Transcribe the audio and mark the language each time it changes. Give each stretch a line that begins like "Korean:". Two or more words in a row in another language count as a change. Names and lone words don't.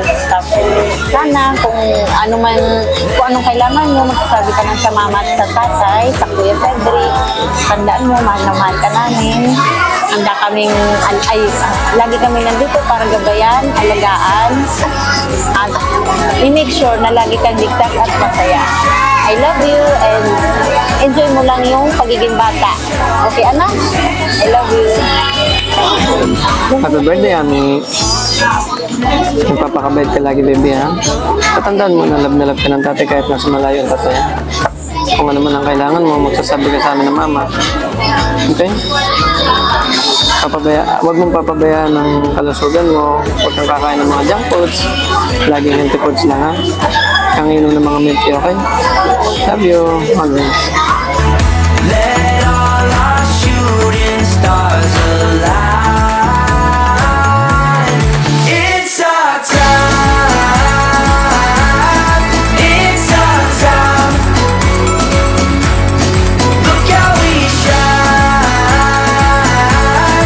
Filipino: Tapos sana kung anong kailangan mo, magsasabi ka lang sa mama at sa tatay, sa Kuya Cedric. Tandaan mo, mahal na mahal ka namin. Lagi kami nandito para gabayan, alagaan, at i-
English: make sure
Filipino: na lagi kang ligtas at masaya.
English: I love you and enjoy
Filipino: mo lang yung pagiging bata. Okay, anak?
English: I love you. Happy birthday, Ami.
Filipino: Magpapakabait ka lagi, baby, ha? Tatandaan mo na love ka ng tatay kahit nasa malayo ang tatay. Kung ano man ang kailangan mo, magsasabi ka sa amin ng mama. Okay? Huwag mong papabayaan ng kalusugan mo. Huwag kang kakain ng mga
English: junk foods.
Filipino: Laging
English: healthy foods
Filipino: lang, ha? Kang inom ng mga
English: milk tea,
Filipino: okay?
English: Love you. Always. Let all our shooting stars align. It's our time. It's our time. Look how we shine.